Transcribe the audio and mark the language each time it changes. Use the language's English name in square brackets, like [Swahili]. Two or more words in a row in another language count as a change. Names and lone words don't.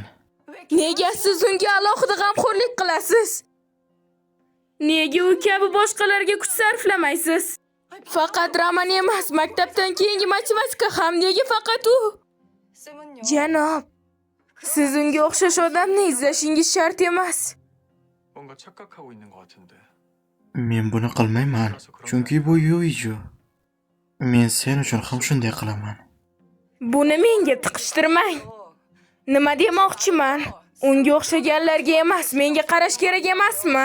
[Uzbek] Nega siz unga alohida g'amxo'rlik qilasiz? Nega u kabi boshqalarga kuch sarflamaysiz? Faqat roman emas, maktabdan keyingi matematika ham nega faqat u? Janob, siz unga o'xshash odamni izlashingiz shart emas. [Korean] 뭔가 착각하고 있는 것 같은데. [Uzbek] Men buni qilmayman, chunki bu Youju. Men sen uchun ham shunday qilaman. Buni menga tiqishtirmang. Nima demoqchiman? Unga o'xshaganlarga emas, menga qarash kerak emasmi?